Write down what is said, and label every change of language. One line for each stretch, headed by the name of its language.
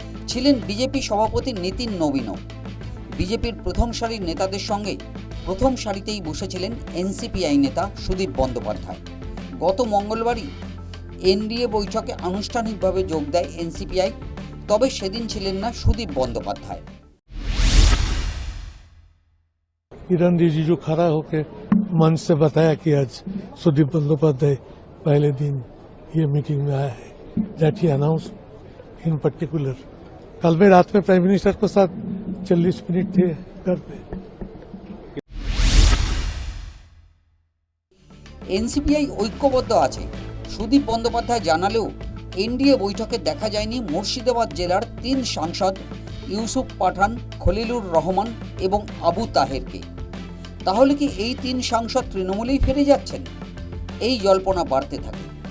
Bangla: ছিলেন বিজেপি সভাপতি নীতিন নবীনও। বিজেপির প্রথম সারির নেতাদের সঙ্গে প্রথম সারিতেই বসেছিলেন এনসিপিআই নেতা সুদীপ বন্দ্যোপাধ্যায়। গত মঙ্গলবারই এনডিএ বৈঠকে আনুষ্ঠানিকভাবে যোগ দেয় এনসিপিআই। তবে সেদিন ছিলেন না সুদীপ বন্দ্যোপাধ্যায়।
Hindi: किरण रिजिजू खड़ा होकर मंच से बताया कि आज सुदीप बंदोपाध्याय पहले दिन ये मीटिंग में आया है।
English: That he announce in particular.
Hindi: कल में रात में प्राइम मिनिस्टर के साथ 40 मिनट थे घर पे।
Bangla: এনসিপিআই ঐক্যবদ্ধ আছে সুদীপ বন্দ্যোপাধ্যায় জানালেও এনডিএ বৈঠকে দেখা যায়নি মুর্শিদাবাদ জেলার 3 সাংসদ ইউসুফ পাঠান, খলিলুর রহমান এবং আবু তাহেরকে। তাহলে কি এই 3 সাংসদ তৃণমূলেই ফিরে যাচ্ছেন? এই জল্পনা বাড়তে থাকে।